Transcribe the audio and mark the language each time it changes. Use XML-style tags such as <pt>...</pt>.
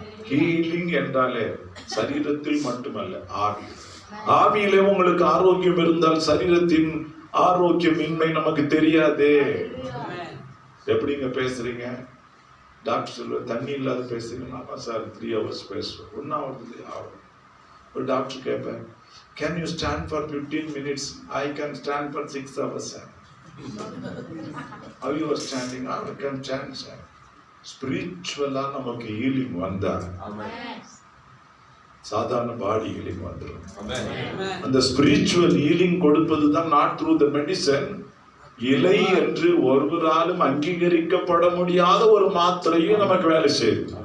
<ta>Healing என்றாலே சரீரத்தில் மட்டுமல்ல, ஆவி. ஆவியிலே உங்களுக்கு ஆரோக்கியம் இருந்தால் சரீரத்தின் ஆரோக்கியமின்மை நமக்கு தெரியாதே. எப்படிங்க பேசுறீங்க? டாக்டர் சொல்லுவ தண்ணி இல்லாத பேசுறீங்க. ஆமா சார்,</ta> <en>3 hours</en> <ta>பேசுவேன். 1 hour ஆகும். ஒரு டாக்டர் கேட்பேன்,</ta> <en>can you stand for 15 minutes? I can stand for 6 hours sir. How you are standing? I can stand sir.</en> <ta>ஸ்பிரிச்சுவலா நமக்கு ஹீலிங் வந்தா சாதாரண பாடி ஹீலிங் வந்துடும். அந்த ஸ்பிரிச்சுவல் ஹீலிங் கொடுப்பது தான்</ta> <en>Not through the medicine.</en> <ta>இலை என்று ஒருவராலும் அங்கீகரிக்கப்பட முடியாத ஒரு மாத்திரையும் நமக்கு வேலை செய்யுது.</ta>